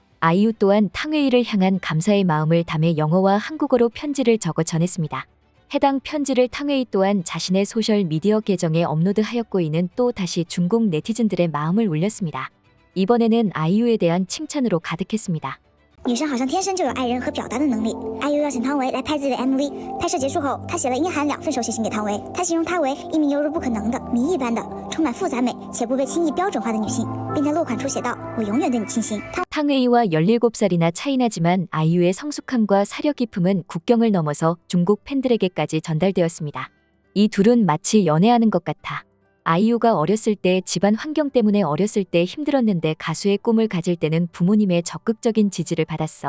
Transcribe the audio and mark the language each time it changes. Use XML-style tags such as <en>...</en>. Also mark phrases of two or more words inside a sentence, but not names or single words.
<ko>아이유 또한 탕웨이를 향한 감사의 마음을 담아 영어와 한국어로 편지를 적어 전했습니다. 해당 편지를 탕웨이 또한 자신의 소셜 미디어 계정에 업로드하였고 이는 또 다시 중국 네티즌들의 마음을 울렸습니다. 이번에는 아이유에 대한 칭찬으로 가득했습니다.</ko> <zh>女生好像天生就有爱人和表达的能力。IU邀请汤唯来拍自己的 MV， 拍摄结束后，他写了阴含2份手写信给汤唯，他形容她为一名犹如不可能的谜一般的、充满复杂美且不被轻易标准化的女性，并在落款处写道：“我永远对你倾心。”</zh> <ko>탕웨이와 17살이나 차이 나지만 아이유의 성숙함과 사려 깊음은 국경을 넘어서 중국 팬들에게까지 전달되었습니다. 이 둘은 마치 연애하는 것 같아. 아이유가 어렸을 때 집안 환경 때문에 어렸을 때 힘들었는데 가수의 꿈을 가질 때는 부모님의 적극적인 지지를 받았어.</ko>